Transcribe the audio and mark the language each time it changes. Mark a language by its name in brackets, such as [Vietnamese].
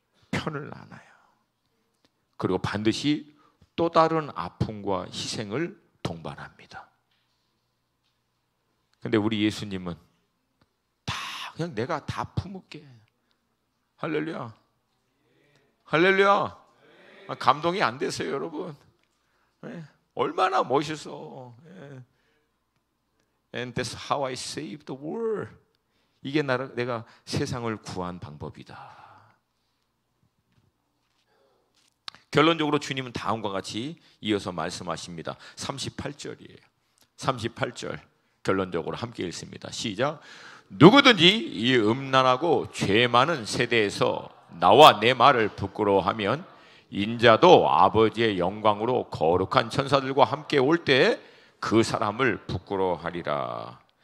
[Korean] 편을 나눠요. 그리고 반드시 또 다른 아픔과 희생을 동반합니다. 근데 우리 예수님은 다 그냥 내가 다 품을게. 할렐루야. 할렐루야. 감동이 안 되세요, 여러분? 네. 얼마나 멋있어. 네. [English] And that's how I save the world. [Korean] 이게 내가 세상을 구한 방법이다. 결론적으로 주님은 다음과 같이 이어서 말씀하십니다. 38절이에요. 38절 결론적으로 함께 읽습니다. 시작. 누구든지 이 음란하고 죄 많은 세대에서 나와 내 말을 부끄러워하면 인자도 아버지의 영광으로 거룩한 천사들과 함께 올 때 그 사람을 부끄러워하리라.